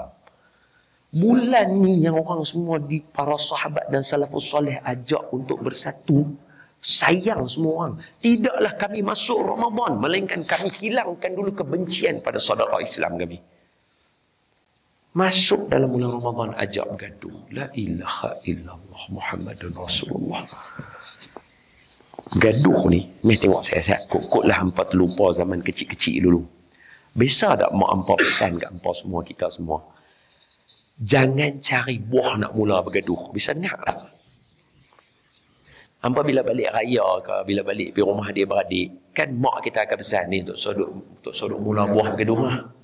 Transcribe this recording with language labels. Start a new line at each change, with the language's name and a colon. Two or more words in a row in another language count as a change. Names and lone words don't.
Malay: Bulan ni yang orang semua di para sahabat dan salafus soleh ajak untuk bersatu, sayang semua orang. Tidaklah kami masuk Ramadan melainkan kami hilangkan dulu kebencian pada saudara Islam kami. Masuk dalam bulan Ramadan ajak bergaduh.
Arabic: لا إله إلا الله محمد رسول الله.
Malay: Gaduh ni, mesti tengok saya kot-kotlah hampa terlupa zaman kecil-kecil dulu. Biasa tak mak hampa pesan kat hampa semua, kita semua. Jangan cari buah nak mula bergaduh. Bisa nak tak? Hampa bila balik raya ke, bila balik pergi rumah dia beradik, kan mak kita akan pesan ni untuk sodok mula buah bergaduh lah.